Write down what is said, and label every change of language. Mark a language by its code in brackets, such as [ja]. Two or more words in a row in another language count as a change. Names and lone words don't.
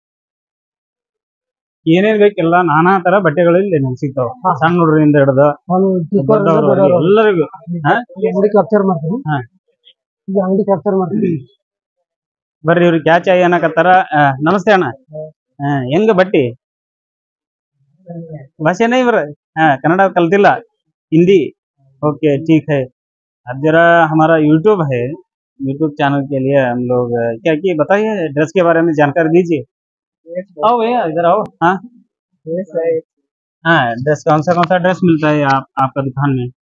[kn] ಏನೇನ್ ಬೇಕೆಲ್ಲ ನಾನಾ ತರ ಬಟ್ಟೆಗಳು ಇಲ್ಲಿ ನಮ್ಗೆ ಸಿಗ್ತಾವ. ಸಣ್ಣ ಹುಡುಗರಿಂದ ಹಿಡಿದು ಎಲ್ಲರಿಗೂ ಅಂಗಡಿ ಕ್ಯಾಪ್ಚರ್ ಮಾಡ್ತೀನಿ. ಈಗ ಅಂಗಡಿ ಕ್ಯಾಪ್ಚರ್ ಮಾಡ್ತೀನಿ. ಬರ್ರಿ, ಇವ್ರಿಗೆ ಕ್ಯಾಚ್ ಆಗಿ ಅನ್ನಕತ್ತಾರ. ನಮಸ್ತೆ ಅಣ್ಣ, ಹೆಂಗ ಬಟ್ಟಿ ಭಾಷೆನೇ ಇವ್ರ? ಕನ್ನಡ ಕಲ್ತಿಲ್ಲ, [hi] हिंदी? ओके ठीक है। अब जरा हमारा यूट्यूब है, यूट्यूब चैनल के लिए हम लोग क्या कि बताइए, ड्रेस के बारे में जानकारी दीजिए। आओ भैया, इधर आओ। हाँ हाँ, ड्रेस कौन सा ड्रेस मिलता है आपका दुकान में?